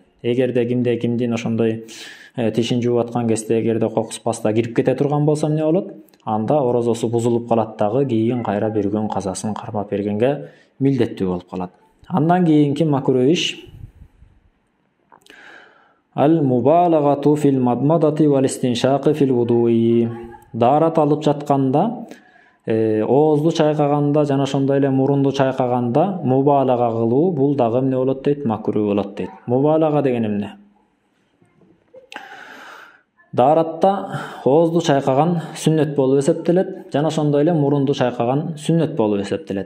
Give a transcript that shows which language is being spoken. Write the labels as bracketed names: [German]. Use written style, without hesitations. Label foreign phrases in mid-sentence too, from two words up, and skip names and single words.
[Kyrgyz] Эгерде кимдин ошондой тишин жууп аткан кезде эгерде кокус паста кирип кете турган болсо эмне болот? Анда орозосу бузулуп калат дагы, кийин кайра бир күн казасын кармап бергенге милдеттүү болуп калат. Андан кийинки макруh иш [Arabic] المبالغة في المضمضة والاستنشاق في الوضوء. [Kyrgyz] Даарат алып жатканда, оозду чайкаганда жана ошондой эле мурунду чайкаганда мубалага кылуу бул дагы эмне болот дейт, макруh болот дейт. Мубалага деген эмне? Дааратта оозду чайкаган сүннөт болуп эсептелет, жана ошондой эле мурунду чайкаган сүннөт болуп эсептелет.